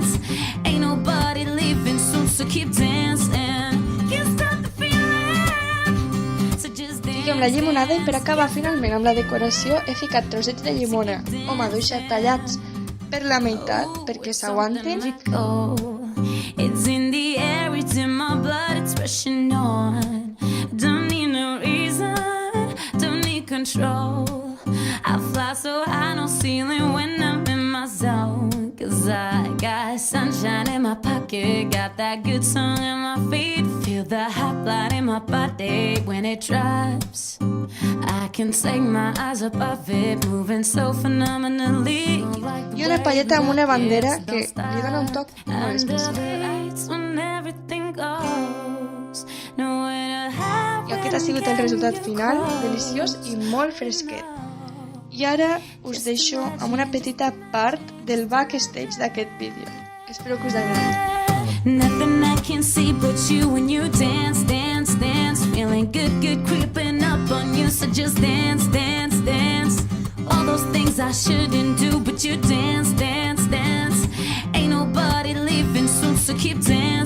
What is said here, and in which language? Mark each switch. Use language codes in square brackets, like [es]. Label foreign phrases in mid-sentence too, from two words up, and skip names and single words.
[ca] Fiquem la llimonada i per acabar finalment amb la decoració he ficat trossets de llimona o maduixa tallats per la meitat perquè s'aguantin. [en] Cause I got sunshine in my pocket, got that good song in my feet, feel the hot blood in my body when it drops. I can take my eyes above it, moving so phenomenally. [ca] I una palleta amb una bandera que li dona un toc molt especial. I aquest ha sigut el resultat final, deliciós i molt fresquet. I ara us deixo amb una petita part del backstage d'aquest vídeo. Espero que us agradi. [en] Nothing I can see but you when you dance, dance, dance. Feeling good, good creeping up on you. So just dance, dance, dance. All those things I shouldn't do, but you dance, dance, dance. Ain't nobody leaving soon, so keep dancing.